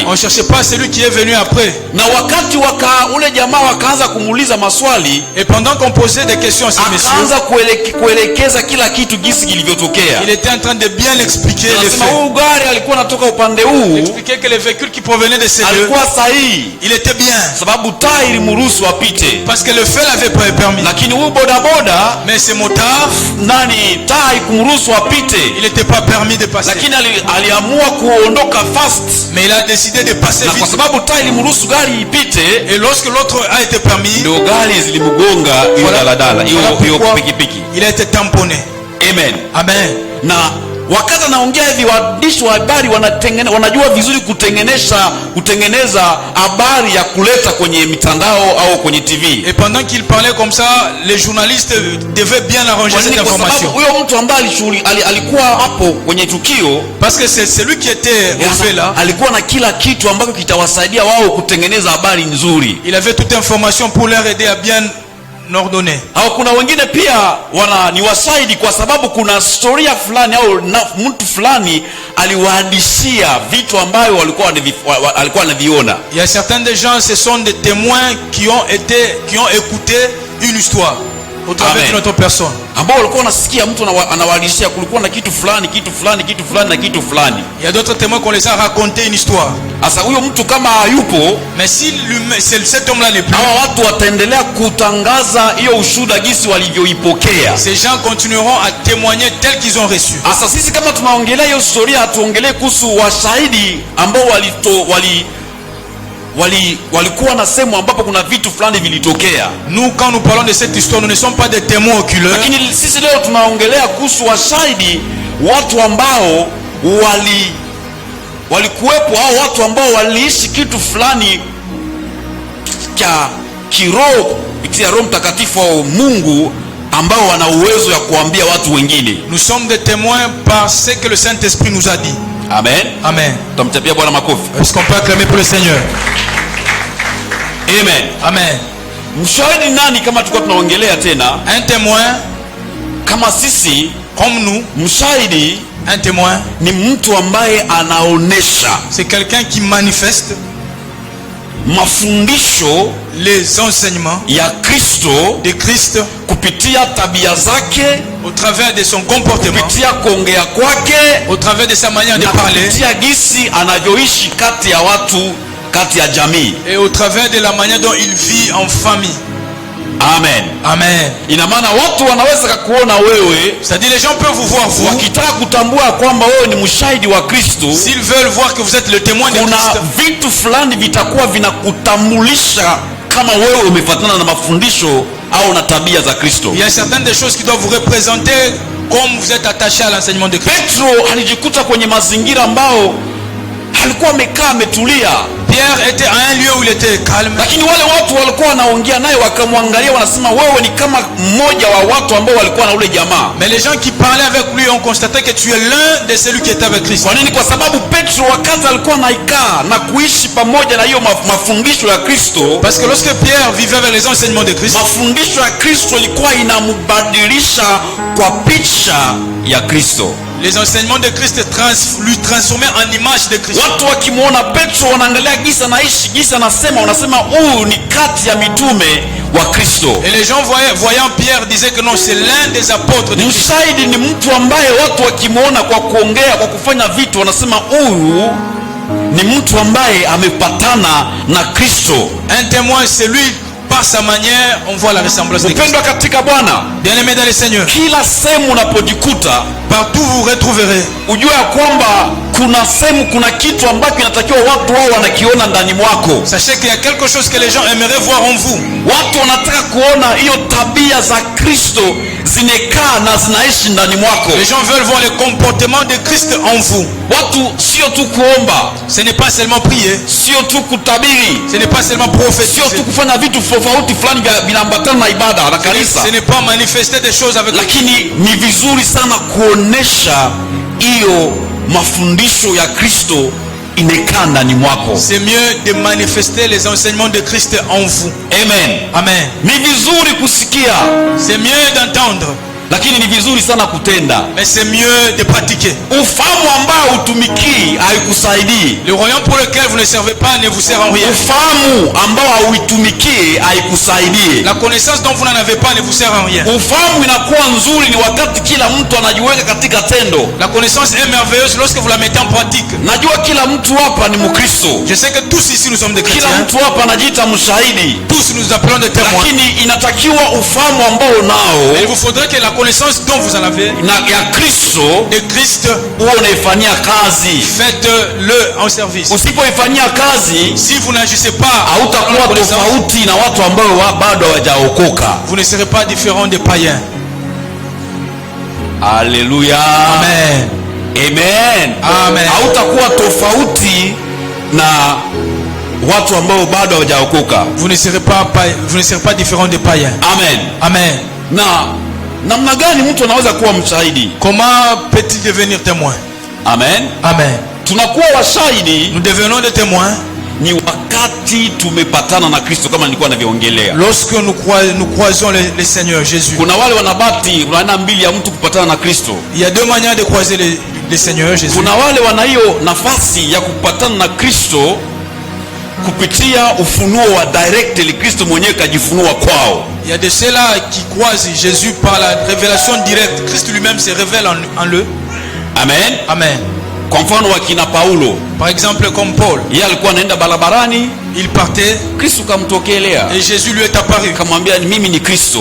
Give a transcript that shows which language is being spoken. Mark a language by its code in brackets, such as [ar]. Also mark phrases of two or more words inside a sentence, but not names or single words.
[fr] On cherchait pas celui qui est venu après. [sw] Na wakati ule jamaa wakaanza kumuuliza maswali, [fr] et pendant qu'on posait des questions à ce monsieur, [sw] akaanza kuelekeza kila kitu jinsi kilivyotokea. [fr] Il était en train de bien expliquer les faits. [sw] Huyu gari alikuwa anatoka upande huu. [fr] Expliquer que les véhicules qui provenaient de ces lieux [sw] alikuwa sahihi. [fr] Il était bien. [sw] Sababu taa ilimruhusu apite. [fr] Parce que le feu l'avait permis. [sw] Lakini huyu bodaboda, [fr] mais ce motard, [sw] taa ikumruhusu apite. [fr] Il n'était pas permis de passer. [sw] Lakini aliamua kuondoka fast. [fr] Mais il a décidé de passer vite. [sw] Kwa sababu taa ilimruhusu gari ipite. [fr] Et lorsque l'autre a été permis, [sw] ndio gari zilimgonga hiyo daladala, hiyo pikipiki. [fr] Il a été tamponné. [sw] Amen. [fr] Amen. [sw] Na wakati anaongea hivi, waandishi wa habari wanajua vizuri kutengeneza habari ya kuleta kwenye mitandao au kwenye TV. [fr] Et pendant qu'il parlait comme ça, les journalistes devaient bien arranger cette information. [sw] Huyo mtu ambaye alikuwa hapo kwenye tukio, [fr] parce que c'est celui qui était au fait là, [sw] alikuwa na kila kitu ambacho kitawasaidia wao kutengeneza habari nzuri. [fr] Il avait toute information pour leur aider à bien ordonné. [sw] Au kuna wengine pia ni washahidi kwa sababu kuna historia fulani au mtu fulani aliwahadithia vitu ambavyo alikuwa anaviona. [fr] Il y a certains des gens, ce sont des témoins qui ont écouté une histoire au travers de notre personne. [sw] Ambao walikuwa wanasikia mtu anawahadithia kulikuwa na kitu fulani na kitu fulani. [fr] Il y a d'autres témoins qu'on les a raconté une histoire. [sw] Asa huyo mtu kama hayupo, [fr] mais si cet homme là n'est plus, [sw] hawa watu wataendelea kutangaza hiyo ushuhuda jinsi walivyoipokea. [fr] Ces gens continueront à témoigner tel qu'ils ont reçu. [sw] Asa sisi kama tunaongelea hiyo historia, tuongelee kuhusu washahidi ambao walikuwa na sehemu ambapo kuna vitu fulani vilitokea. [fr] Nous quand nous parlons de cette histoire, nous ne sommes pas des témoins oculaires. [sw] Lakini sisi leo tunaongelea kuhusu washahidi, watu ambao walikuwepo au watu ambao waliishi kitu fulani cha kiroho kupitia Roho Mtakatifu au Mungu, ambao wana uwezo ya kuambia watu wengine. [fr] Nous sommes des témoins par ce que le Saint-Esprit nous a dit. [sw] Amen. [fr] Amen. [sw] Tumtapia Bwana makofi. [fr] Est-ce qu'on peut acclamer pour le Seigneur? [sw] Amen. [fr] Amen. [sw] Mshahidi nani kama tulikuwa tunaongelea tena? [fr] Un témoin [sw] kama sisi, [fr] comme nous. [sw] Mshahidi, [fr] un témoin, [sw] ni mtu ambaye anaonesha. [fr] C'est quelqu'un qui manifeste [sw] mafundisho, [fr] les enseignements [sw] ya Kristo, [fr] de Christ, [sw] kupitia tabia zake, [fr] au travers de son comportement, [sw] kupitia kuongea kwake, [fr] au travers de sa manière de parler, [sw] kupitia gisi anavyoishi kati ya watu, kati ya jamii, [fr] et au travers de la manière dont il vit en famille. [sw] Amen. [fr] Amen. [sw] Ina maana watu wanaweza kukuona wewe, [fr] c'est-à-dire les gens peuvent vous voir vous, [sw] wakitaka kutambua kwamba wewe ni mshahidi wa Kristo. [fr] S'ils veulent voir que vous êtes le témoin de Christ, [sw] kuna vitu fulani vitakuwa vinakutambulisha kama wewe umefuatana na mafundisho au na tabia za Kristo. [fr] Il y a certaines des choses qui doivent vous représenter comme vous êtes attaché à l'enseignement de Christ. [sw] Petro alijikuta kwenye mazingira ambao alikuwa amekaa ametulia. [fr] Pierre était à un lieu où il était calme. [sw] Lakini wale watu walikuwa wanaongea naye wakamwangalia, wanasema wewe ni kama mmoja wa watu ambao walikuwa na ule jamaa. [fr] Mais les gens qui parlaient avec lui ont constaté que tu es l'un de celui qui était avec Christ. [sw] Kwa nini? Kwa sababu Petro wakati alikuwa anaikaa na kuishi pamoja na hiyo mafundisho ya Kristo. [fr] Parce que lorsque Pierre vivait avec les enseignements de Christ, [sw] mafundisho ya Kristo ilikuwa inambadilisha kwa picha ya Kristo. [fr] Les enseignements de Christ lui transformaient en image de Christ. [sw] Watu wakimuona Petro wanaangalia gisa naishi, gisa nasema, wanasema huyu ni kati ya mitume wa Kristo. [fr] Et les gens voyant Pierre disaient que non, c'est l'un des apôtres de Christ. [sw] Mshahidi ni mtu ambaye watu wakimuona kwa kuongea, kwa kufanya vitu, wanasema huyu ni mtu ambaye amepatana na Kristo. [fr] Un témoin, c'est lui. Par sa manière, on voit la ressemblance de Christ. [sw] Mpendwa katika Bwana, [fr] bien-aimé dans le Seigneur, [sw] kila sehemu unapojikuta, [fr] partout vous retrouverez, [sw] ujue ya kwamba kuna sehemu, kuna kitu ambacho inatakiwa watu wao wanakiona ndani mwako. [fr] Sachez qu'il y a quelque chose que les gens aimeraient voir en vous. [sw] Watu wanataka kuona hiyo tabia za Kristo zinekaa na zinaishi ndani mwako. [fr] Les gens veulent voir le comportement de Christ en vous. [sw] Watu sio tu kuomba, [fr] ce n'est pas seulement prier, [sw] sio tu kutabiri, [fr] ce n'est pas seulement prophétiser, [sw] sio tu kufanya vitu tofauti fulani vinaambatana na ibada na kanisa. [fr] Ce n'est pas manifester des choses avec, [sw] lakini ni vizuri sana kuonesha hiyo mafundisho ya Kristo imekaa ndani mwako. [fr] C'est mieux de manifester les enseignements de Christ en vous. [sw] Amen. [fr] Amen. [sw] Ni vizuri kusikia, [fr] c'est mieux d'entendre, [sw] lakini ni vizuri sana kutenda. [fr] Mais c'est mieux de pratiquer. [sw] Ufahamu ambao utumikii haikusaidii. [fr] Le royaume pour lequel vous ne servez pas ne vous sert en rien. [sw] Ufahamu ambao hauitumikii haikusaidii. [fr] La connaissance dont vous n'en avez pas ne vous sert en rien. [sw] Ufahamu inakuwa nzuri ni wakati kila mtu anajiweka katika tendo. [fr] La connaissance est merveilleuse lorsque vous la mettez en pratique. [sw] Najua kila mtu hapa ni Mkristo. [fr] Je sais que tous ici nous sommes des chrétiens. [sw] Kila mtu hapa anajiita mshahidi. [fr] Tous nous appelons des témoins. [sw] Lakini inatakiwa ufahamu ambao nao, [fr] il vous faudrait que la connaissance dont vous en avez [sw] na ya Kristo, [fr] de Christ, [sw] uwe unaifanyia kazi. [fr] Faites-le en service. [sw] Usipoifanyia kazi, [fr] si vous n'agissez pas, [sw] hautakuwa tofauti na watu ambao bado hawajaokoka. [fr] Vous ne serez pas différent des païens. [sw] Alléluia. Amen. [fr] Amen. Amen. [sw] Hautakuwa tofauti na watu ambao bado hawajaokoka. [fr] Vous ne serez pas différent des païens. [sw] Amen. [fr] Amen. [sw] Na namna gani mtu anaweza kuwa mshahidi? [fr] Comment peut-il devenir témoin? [sw] Amen. [fr] Amen. [sw] Tunakuwa washahidi, [fr] nous devenons des témoins [sw] ni wakati tumepatana na Kristo, kama nilikuwa naviongelea. [fr] Lorsque nous croisons le Seigneur Jésus. [sw] Kuna wale wanabati aina mbili ya mtu kupatana na Kristo. [fr] Il y a deux manières de croiser le Seigneur Jésus. [sw] Kuna wale wana hiyo nafasi ya kupatana na Kristo kupitia ufunuo wa direct, ili Kristo mwenyewe kajifunua kwao. [fr] Il y a de ceux-là qui croisent Jésus par la révélation directe. Christ lui-même se révèle en eux. [sw] Amen. [fr] Amen. [sw] Kwa mfano wakina Paulo, [fr] par exemple comme Paul, [sw] yeye alikuwa anaenda barabarani, [fr] il partait, [sw] Kristo kamtokelea, [fr] et Jésus lui est apparu, [sw] kamwambia mimi ni Kristo,